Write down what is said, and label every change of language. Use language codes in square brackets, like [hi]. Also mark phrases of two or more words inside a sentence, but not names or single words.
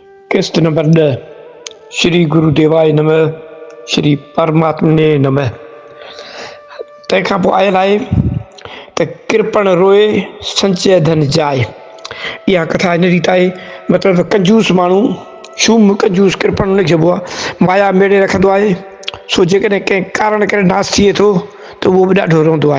[sd] किस्त नंबर 10। [sa] श्री गुरुदेवाय नमः। श्री परमात्मने नमः। [sd] तंहिंखां पोइ आयल आहे त [hi] कृपण रोए संचय धन जाए। [sd] इहा कथा इन रीति आहे, मतिलबु कंजूस माण्हू, शूम कंजूस कृपण उनखे चइबो आहे। माया मेड़े रखंदो आहे, सो जेकॾहिं कंहिं कारण करे नास थिए थो त उहो बि ॾाढो रहंदो आहे।